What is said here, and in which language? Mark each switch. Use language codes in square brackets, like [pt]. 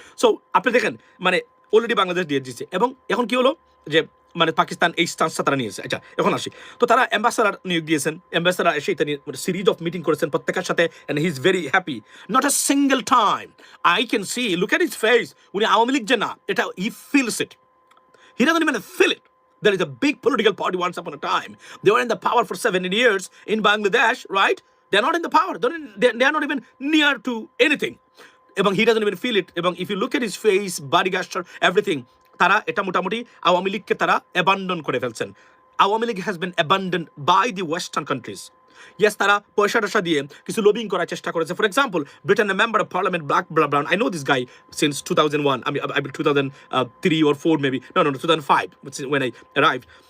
[bn] So আপনি দেখেন মানে অলরেডি বাংলাদেশ দিয়ে দিচ্ছে, এবং এখন কি হলো যে মানে পাকিস্তান এই স্টান্সটা তারা নিয়েছে। আচ্ছা এখন আসি, তো তারা অ্যাম্বাসাডার নিয়োগ দিয়েছেন, অ্যাম্বাসাডার এসে এটা নিয়ে সিরিজ অফ মিটিং করেছেন প্রত্যেকের সাথে, [en] And he is very happy. Not a single time I can see, look at his face, [bn] উনি আওয়ামী লীগ যে না এটা [en] He feels it, he doesn't even feel it. There is a big political party once upon a time. They were in the power for 17 years in Bangladesh, right? They're not in the power. They are not even near to anything. এবং he doesn't even feel it. [bn] এবং [en] if you look at his face, body gesture, everything, [bn] তারা এটা মোটামুটি আওয়ামী লীগকে তারা abandon করে ফেলছেন। Awami League [en] Has been abandon by the western countries. Yes, [bn] তারা পয়সা টয়সা দিয়ে কিছু লবিং করার চেষ্টা করেছে। [en] For example, Britain member of parliament Black Brown, I know this guy since 2001, I mean 2003 or 4 maybe, no 2005 when I arrived.